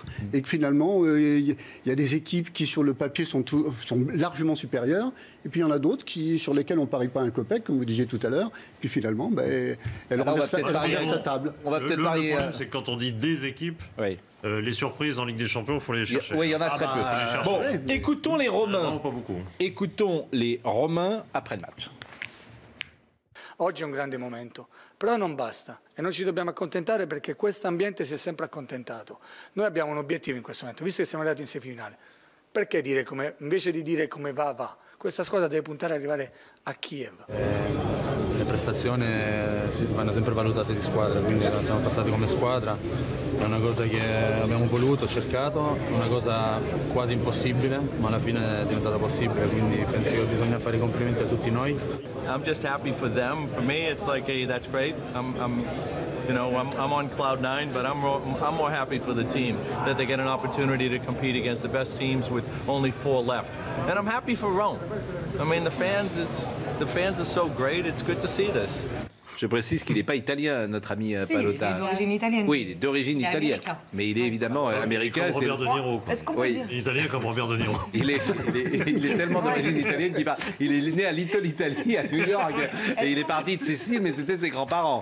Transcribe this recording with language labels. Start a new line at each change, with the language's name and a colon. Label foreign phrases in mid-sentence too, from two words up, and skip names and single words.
French: Et que finalement, il y a des équipes qui, sur le papier, sont largement supérieures, et puis il y en a d'autres sur lesquelles on ne parie pas un copec, comme vous disiez tout à l'heure, puis finalement, elles restent à table. On va peut-être parier. Le problème, c'est que quand on dit des équipes, les surprises en Ligue des Champions, il faut les chercher. Oui, il y en a très peu. Bon, écoutons les Romains. Non, pas beaucoup. Écoutons les Romains après le match.
Italian: Oggi è un grande momento, però non basta e non ci dobbiamo accontentare perché questo ambiente si è sempre accontentato. Noi abbiamo un obiettivo in questo momento, visto che siamo arrivati in semifinale. Perché invece di dire come va? Questa squadra deve puntare ad arrivare a Kiev. Le prestazioni vanno sempre valutate di squadra, quindi siamo passati come squadra, è una cosa che abbiamo voluto, cercato, una cosa quasi impossibile, ma alla fine è diventata possibile, quindi penso che bisogna fare i complimenti a tutti noi.
English: I'm just happy for them. For me, it's like, hey, that's great. I'm on cloud 9, but I'm more happy for the team that they get an opportunity to compete against the best teams with only 4 left. And I'm happy for Rome. I mean, the fans are so great. It's good to see this.
French: Je précise qu'il n'est pas italien, notre ami Pallotta. Il est d'origine italienne. Oui, il est d'origine italienne. Mais il est évidemment américain. Comme Robert De Niro. Est-ce qu'on peut dire Italien comme Robert De Niro. Il est tellement d'origine italienne qu'il parle. Il est né à Little Italy, à New York. Et il est parti de Sicile, mais c'était ses grands-parents.